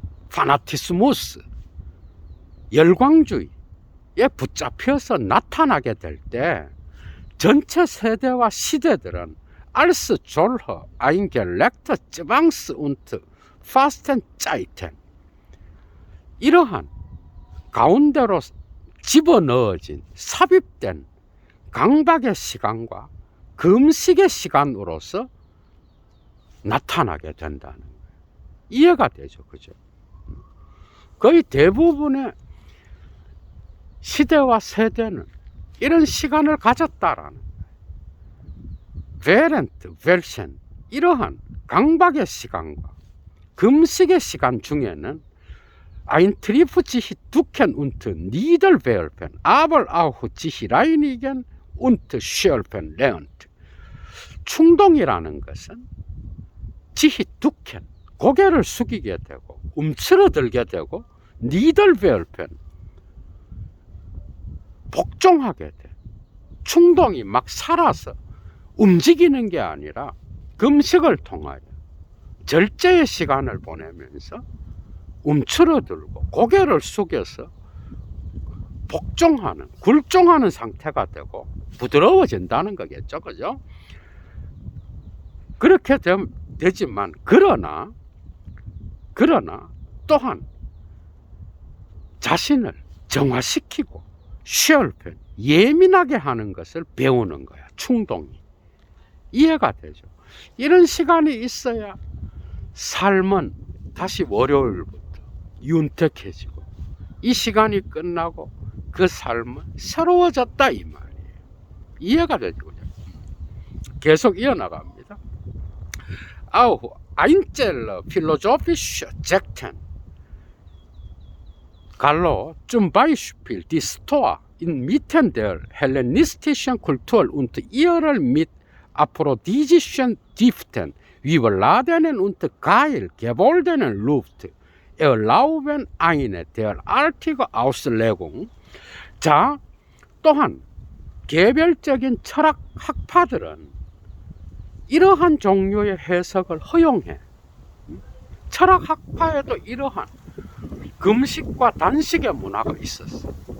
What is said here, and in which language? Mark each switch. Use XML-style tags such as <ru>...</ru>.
<ko>파나티스무스, 열광주의에 붙잡혀서 나타나게 될 때 전체 세대와 시대들은</ko> <de>als solche eingelegte Zwangs- und Fastenzeiten,</de> <ko>이러한 가운데로 집어넣어진 삽입된 강박의 시간과 금식의 시간으로서 나타나게 된다는 거예요. 이해가 되죠, 그죠? 거의 대부분의 시대와 세대는 이런 시간을 가졌다라는 거예요. 베렌트, 벨센, 이러한 강박의 시간과 금식의 시간 중에는</ko> <de>Ein Triff sich ducken und niederwerfen, aber auch sich reinigen und schärfen lernt.</de> <ko>충동이라는 것은 sich ducken, 고개를 숙이게 되고 움츠러들게 되고 niederwerfen, 복종하게 돼. 충동이 막 살아서 움직이는 게 아니라 금식을 통하여 절제의 시간을 보내면서 움츠러들고 고개를 숙여서 복종하는, 굴종하는 상태가 되고 부드러워진다는 거겠죠, 그죠? 그렇게 되지만 그러나 또한 자신을 정화시키고 쉐얼펜, 예민하게 하는 것을 배우는 거야, 충동이. 이해가 되죠? 이런 시간이 있어야 삶은 다시 월요일부터 윤택해지고 이 시간이 끝나고 그 삶은 새로워졌다 이 말이에요. 이해가 되죠? 계속 이어나갑니다.</ko> <de>Auch einzelne philosophische Sekten, Gallo, zum Beispiel die Stoa inmitten der hellenistischen Kultur und ihrer mit aphrodisischen Düften wie überladenen und geil gewollenen Luft erlauben eine derartige Auslegung.</de> <ko>자, 또한 개별적인 철학 학파들은 이러한 종류의 해석을 허용해. 철학 학파에도 이러한 금식과 단식의 문화가 있었어.</ko>